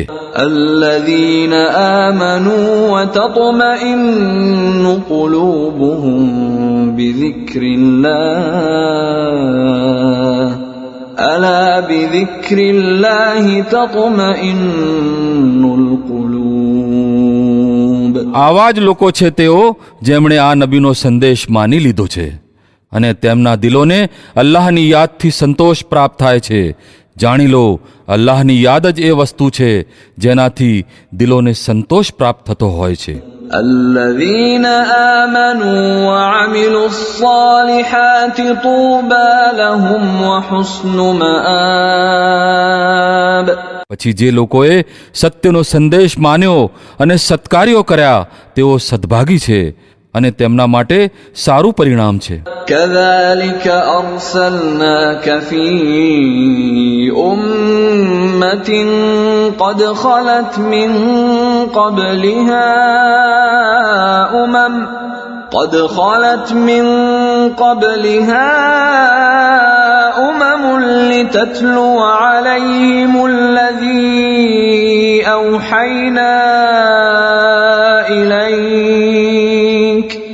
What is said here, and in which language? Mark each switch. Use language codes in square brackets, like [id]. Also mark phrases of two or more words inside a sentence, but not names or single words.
[ar] الذين آمنوا وتطمئن قلوبهم بذكر الله ألا بذكر الله تطمئن القلوب. [gu] આવા જ લોકો છે તેઓ જેમણે આ નબીનો સંદેશ માની લીધો છે અને તેમના દિલોને અલ્લાહની યાદથી સંતોષ પ્રાપ્ત થાય છે. જાણી લો, અલ્લાહની યાદ જ એ વસ્તુ છે જેનાથી દિલોને સંતોષ પ્રાપ્ત થતો હોય છે. [ar] الذين آمنوا وعملوا الصالحات طوبى لهم وحسن مآب. [gu] પછી જે લોકોએ સત્યનો સંદેશ માન્યો અને સત્કાર્યો કર્યા તેઓ સદભાગી છે અને તેમના માટે સારું પરિણામ છે. [ar] كذلك أرسلناك في أمة قد خلت من قبلها أمم لتتلو عليهم الذي أوحينا إليك